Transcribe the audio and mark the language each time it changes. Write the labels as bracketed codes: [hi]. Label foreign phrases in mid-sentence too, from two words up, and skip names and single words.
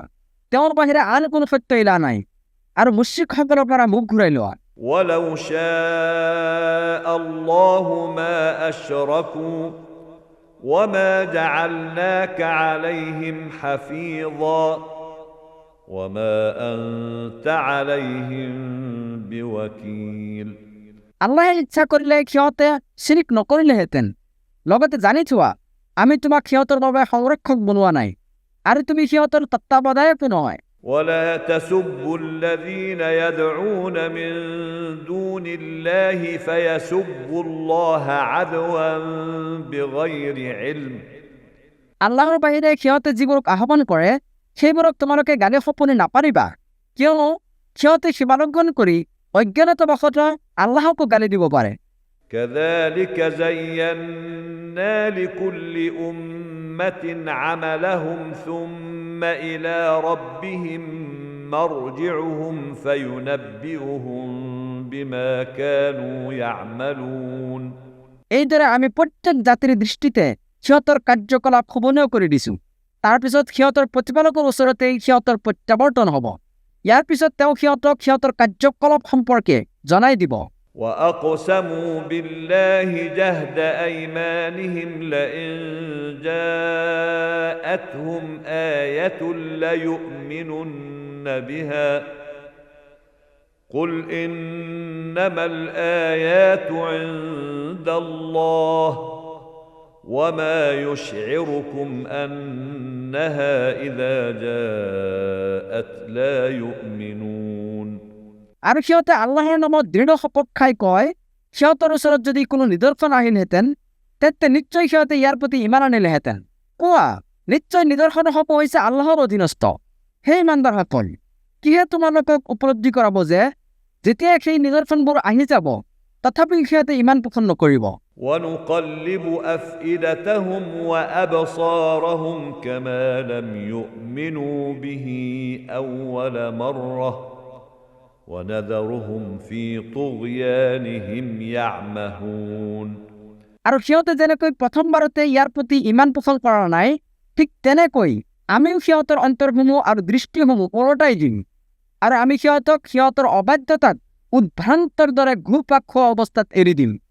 [as] তেওঁৰ বাহিৰে আন কোনো সত্য ইলা নাই, আৰু মুশ্ৰিকসকলৰ পৰা মুখ ঘূৰাই লোৱা। [ar] ولو شاء الله ما أشركوا وما جعلناك عليهم حفيظا وما أنت عليهم بوكيل [as] আল্লাহে ইচ্ছা কৰিলে সিহঁতে শিৰিক নকৰিলেহেঁতেন। লগতে জানি থোৱা আমি তোমাক সিহঁতৰ বাবে সংৰক্ষক বনোৱা নাই, আৰু তুমি সিহঁতৰ তত্ত্বাৱধায়কো নহয়। [ar] ولا تسبوا الذين يدعون من دون الله فيسبوا الله عدوا بغير علم [as] আল্লাহৰ বাহিৰে সিহঁতে যিবোৰক আহ্বান কৰে সেইবোৰক তোমালোকে গালি সপনি নাপাৰিবা, কিয়নো সিহঁতে সীমালংঘন কৰি অজ্ঞানতাবশতঃ আল্লাহকো গালি দিব পাৰে। [ar] كذلك زينا لكل أمة عملهم ثم إلى ربهم مرجعهم فينبئهم بما كانوا يعملون [as] এইদৰে আমি প্ৰত্যেক জাতিৰ দৃষ্টিতে সিহঁতৰ কাৰ্যকলাপ শোভনীয় কৰি দিছোঁ। তাৰপিছত সিহঁতৰ প্ৰতিপালকৰ ওচৰতেই সিহঁতৰ প্ৰত্যাৱৰ্তন হ'ব। ইয়াৰ পিছত তেওঁ সিহঁতক সিহঁতৰ কাৰ্যকলাপ সম্পৰ্কে জনাই দিব। [ar] وأقسموا بالله جهد أيمانهم لئن جاءتهم آية ليؤمنن بها قل إنما الآيات عند الله وما يشعركم أنها إذا جاءت لا يؤمنون [as] আৰু সিহঁতে আল্লাহৰ নামত দৃঢ় শপত খাই কয়, সিহঁতৰ ওচৰত যদি কোনো নিদৰ্শন আহিলহেঁতেন তেন্তে নিশ্চয় সিহঁতে ইয়াৰ প্ৰতি ইমান আনিলেহেঁতেন। কোৱা, নিশ্চয় নিদৰ্শনসমূহ হৈছে আল্লাহৰ অধীনস্থ। সেই ইমানদাৰসকল, কিহে তোমালোকক উপলব্ধি কৰাব যে যেতিয়া সেই নিদৰ্শনবোৰ আহি যাব তথাপিও সিহঁতে ইমান পোষণ নকৰিব। [ar] ونقلب أفئدتهم وأبصارهم كما لم يؤمنوا به أول مرة ونذرهم في طغيانهم يعمهون [as] আৰু সিহঁতে যেনেকৈ প্ৰথমবাৰতে ইয়াৰ প্ৰতি ইমান পোষণ কৰা নাই, ঠিক তেনেকৈ আমিও সিহঁতৰ অন্তৰসমূহ আৰু দৃষ্টিসমূহ ওলটাই দিম, আৰু আমি সিহঁতক সিহঁতৰ অবাধ্যতাত উদ্ভ্ৰান্তৰ দৰে ঘূৰপাক খোৱা অৱস্থাত এৰি দিম।